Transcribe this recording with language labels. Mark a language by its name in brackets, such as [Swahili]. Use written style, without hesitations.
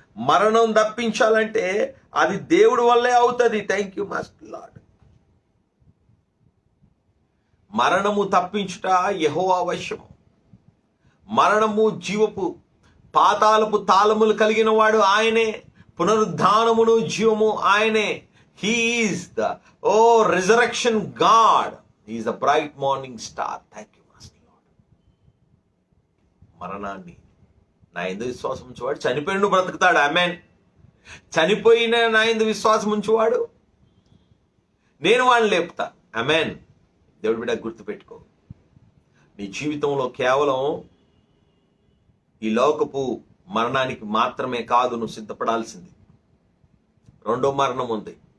[Telugu] మరణం తప్పించాలంటే అది దేవుడి వల్లే అవుతుంది. [English] Thank you master lord. [Telugu] మరణము తప్పించుట యెహోవా వశము. మరణము, జీవపు, పాతాళపు తాళములు కలిగిన వాడు ఆయనే. పునరుద్ధానమును జీవము ఆయనే. [English] He is the resurrection God. He is the bright morning star. Thank you, Master Lord. [Telugu] మరణాన్ని నా యందు విశ్వాసం ఉంచేవాడు చనిపోయిన బ్రతుకుతాడు. ఆమేన్. చనిపోయిన నా యందు విశ్వాసం ఉంచేవాడు నేను వాడిని లేపుతా. ఆమేన్. దేవుడి బిడ్డ, గుర్తుపెట్టుకో, నీ జీవితంలో కేవలం ఈ లోకపు మరణానికి మాత్రమే కాదు నువ్వు సిద్ధపడాల్సింది. రెండో మరణం ఉంది.